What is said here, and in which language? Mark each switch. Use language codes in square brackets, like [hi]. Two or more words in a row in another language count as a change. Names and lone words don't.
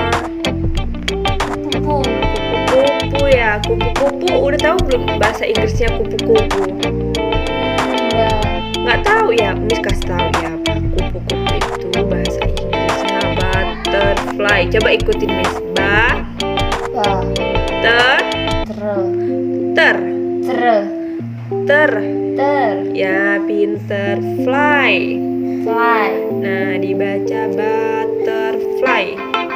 [id] Kupu. Kupu-kupu ya. Kupu-kupu. Udah tahu belum bahasa Inggrisnya kupu-kupu? Enggak. Nggak tahu ya, Miss kasih tahu ya. Kupu-kupu itu bahasa Inggrisnya butterfly. Coba ikutin Miss. [en] Ba. Ter Ter. ter Ter. ter. Ter. [id] Ya, pinter. Fly. [en] Fly. [id] Nah, dibaca butterfly.